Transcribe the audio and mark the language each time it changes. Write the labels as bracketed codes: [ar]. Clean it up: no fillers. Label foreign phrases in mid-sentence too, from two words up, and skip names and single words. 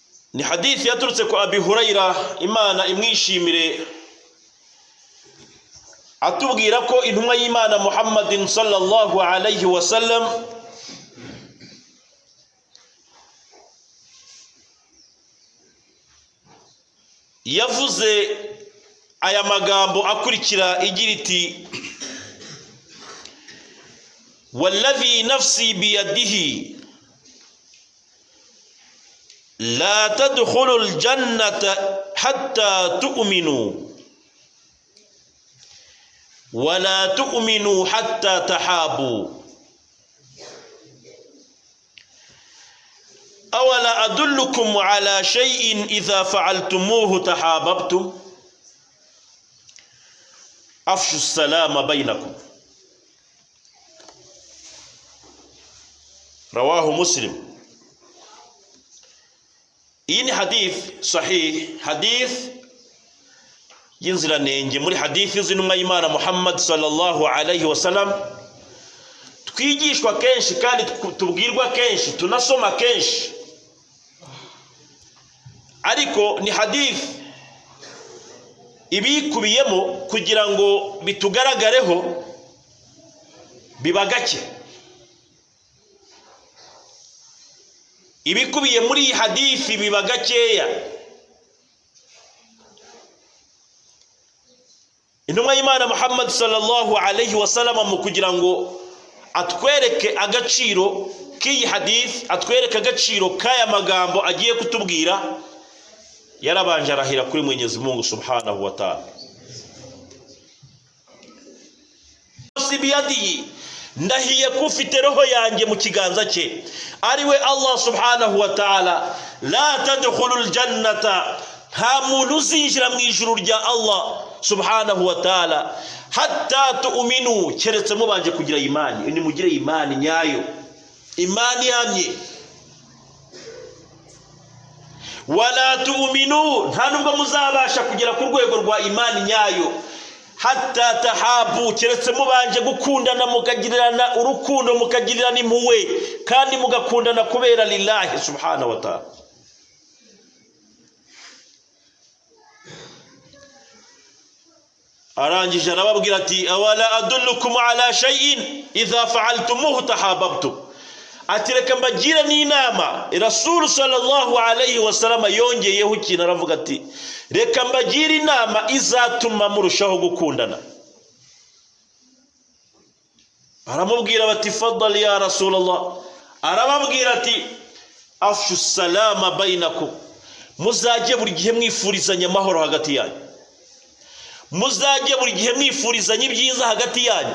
[rw] ni hadithi yaturutse kwa Abi Hurayra Imana imwishimire atubwira ko intumwa y'Imana Muhammadin [ar] صلى الله عليه وسلم [rw] yavuze aya magambo akurikira igira iti [ar] والذي نفسي بيده لا تدخلون الجنة حتى تؤمنوا ولا تؤمنوا حتى تحابوا أولا أدلكم على شيء إذا فعلتموه تحاببتم أفشوا السلام بينكم رواه مسلم. إن حديث صحيح حديث [rw] yinziranenge muri hadithi z'intumwa y'Imana Muhammad [ar] صلى الله عليه وسلم [rw] twigishwa kenshi kandi tubwirwa kenshi tunasoma kenshi, ariko ni hadithi ibikubiyemo kugira ngo bitugaragareho bibagake. Ibikubiye muri iyi hadithi bibagakeya. Intumwa y'Imana Muhammad [ar] صلى الله عليه وسلم [rw] mu kugira ngo atwereke agaciro k'iyi hadith, atwereke agaciro k'aya magambo agiye kutubwira, yarabanje arahira kuri Mwenyezi Mungu [ar] سبحانه وتعالى. [rw] Sibiyadi ndahiye kufite roho yanjye mu kiganza cye, ariwe Allah [ar] سبحانه وتعالى, لا تدخلون الجنة, [rw] nta muntu uzinjira mu ijuru rya Allah [ar] سبحانه وتعالى حتى تؤمنوا, [rw] keretse mubanje kugira imani. Ni mugire imani nyayo, imani yamye. [ar] ولا تؤمنوا, [rw] nta nubwo muzabasha kugera ku rwego rwa imani nyayo [ar] حتى تحابوا, [rw] keretse mubanje gukundana, mukagirirana urukundo, mukagirirana impuhwe, kandi mugakundana kubera [ar] لله سبحانه وتعالى. [rw] arangije arababwira ati [ar] أولا أدلكم على شيء إذا فعلتموه تحاببتم, [rw] ati reka mbagire n'inama. Rasul [ar] صلى الله عليه وسلم [rw] yongeyeho ikintu aravuga ati reka mbagire inama izatuma murushaho gukundana. Aramubwira bati [ar] تفضل يا رسول الله, [rw] arababwira ati [ar] أفشوا السلام بينكم, [rw] muzajye buri gihe mwifurizanya amahoro hagati yanyu, muzajye buri gihe mwifurizanya ibyiza hagati yanyu.